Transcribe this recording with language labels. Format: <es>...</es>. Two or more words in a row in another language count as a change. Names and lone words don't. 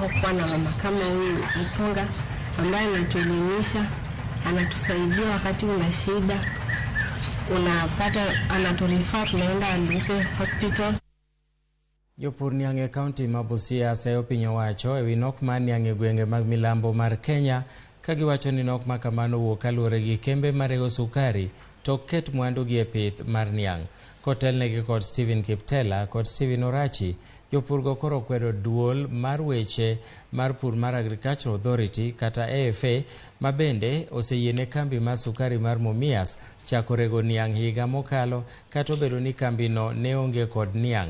<sw>tunapokuwa na mama kama huyu mpunga ambaye anatuelimisha, anatusaidia wakati una shida, unapata anaturifaa tunaenda Alupe Hospital.</sw> <luo>Jopur niang county ma Busia seyo piny owacho ewi nok mar niang gwenge mag milambo mar Kenya, ka giwacho ni nok ma kamano wuok kaluwore gi kembe marego sukari to ket mwandu gi e pith mar niang. Kotelnegi kod Stephen Kiptela kod Stephen Orachi, jopur go koro kwedo duol mar weche mar pur mar Agricultural Authority kata AFA ma bende oseyiene kambi mar sukari mar Mumias chako rego niang higa mokalo, kata obedo ni kambino ne onge kod niang.</luo>